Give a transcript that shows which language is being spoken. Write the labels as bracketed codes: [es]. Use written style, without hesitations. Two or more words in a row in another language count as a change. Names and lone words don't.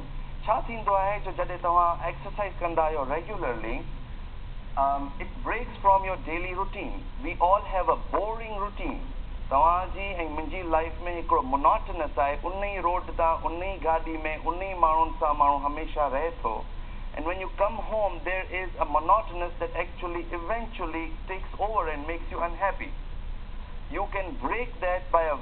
[sd] छा थींदो आहे जो जॾहिं तव्हां exercise कंदा आहियो [en] regularly, it breaks from your daily routine. We all have a boring routine. [sd] तव्हांजी ऐं मुंहिंजी लाइफ में हिकिड़ो monotonous आहे, उन ई रोड तां, उन ई गाॾी में, उन ई माण्हुनि सां माण्हू हमेशा रहे थो. [en] And when you come home, there is a monotonous that actually eventually takes over and makes you unhappy. You can break that